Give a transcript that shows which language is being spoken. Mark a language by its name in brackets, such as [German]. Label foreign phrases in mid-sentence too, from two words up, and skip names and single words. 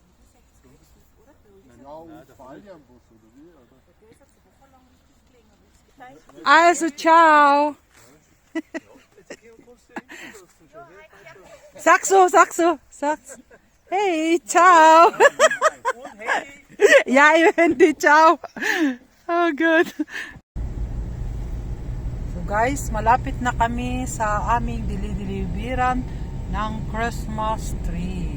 [German] Ja, und Falljahnbus oder wie? Oder? Also, ciao. Sag's. Hey, ciao. Ja, Handy, ciao. [English] Oh God. [Filipino] So guys, malapit na kami sa aming dilidilibiran ng [English] Christmas tree.